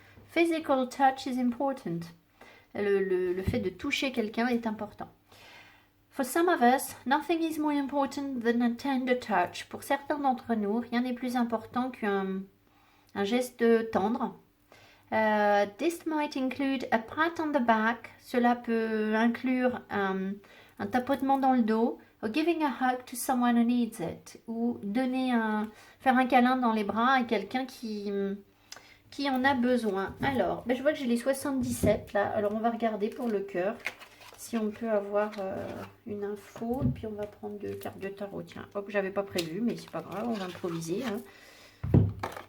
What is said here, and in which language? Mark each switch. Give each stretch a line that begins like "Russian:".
English: Physical touch is important.
French: Le fait de toucher quelqu'un est important.
English: For some of us, nothing is more important than a tender touch.
French: Pour certains d'entre nous, rien n'est plus important qu'un geste tendre.
English: This might include a pat on the back.
French: Cela peut inclure un tapotement dans le dos.
English: Or giving a hug to someone who needs it.
French: Ou faire un câlin dans les bras à quelqu'un qui en a besoin. Alors, ben je vois que j'ai les 77 là. Alors, on va regarder pour le cœur si on peut avoir une info. Et puis, on va prendre 2 cartes de tarot. Tiens, hop, j'avais pas prévu, mais c'est pas grave, on va improviser. Hein.